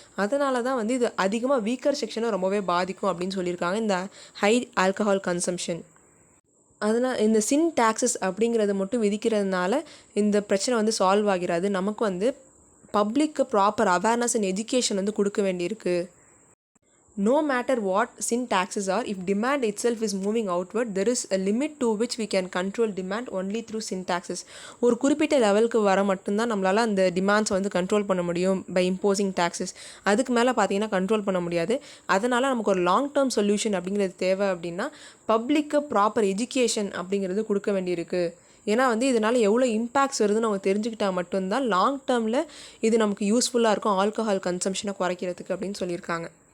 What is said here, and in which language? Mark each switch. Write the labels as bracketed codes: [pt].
[ta] அதனால தான் வந்து இது அதிகமாக வீக்கர் செக்ஷனை ரொம்பவே பாதிக்கும் அப்படின்னு சொல்லியிருக்காங்க இந்த ஹை ஆல்கஹால் கன்சம்ஷன். அதனால் இந்த சின் டேக்ஸஸ் அப்படிங்கிறத மட்டும் விதிக்கிறதுனால இந்த பிரச்சனை வந்து சால்வ் ஆகிறாது. நமக்கு வந்து பப்ளிக்கு ப்ராப்பர் அவேர்னஸ் அண்ட் எஜுகேஷன் வந்து கொடுக்க வேண்டியிருக்கு. [en] No matter what sin taxes are, if demand itself is moving outward, there is a limit to which we can control demand only through sin taxes. [ta] ஒரு குறிப்பிட்ட லெவலுக்கு வர மட்டும்தான் நம்மளால் அந்த டிமாண்ட்ஸை வந்து கண்ட்ரோல் பண்ண முடியும் [en] By imposing taxes. [ta] அதுக்கு மேலே பார்த்தீங்கன்னா கண்ட்ரோல் பண்ண முடியாது. அதனால் நமக்கு ஒரு லாங் டேர்ம் சொல்யூஷன் அப்படிங்கிறது தேவை அப்படின்னா பப்ளிக்கு ப்ராப்பர் எஜுகேஷன் அப்படிங்கிறது கொடுக்க வேண்டியிருக்கு. ஏன்னா வந்து இதனால் எவ்வளோ இம்பேக்ட்ஸ் வருதுன்னு அவங்க தெரிஞ்சுக்கிட்டால் மட்டும்தான் லாங் டேர்மில் இது நமக்கு யூஸ்ஃபுல்லாக இருக்கும் ஆல்கஹால் கன்சம்ஷனை குறைக்கிறதுக்கு அப்படின்னு சொல்லியிருக்காங்க.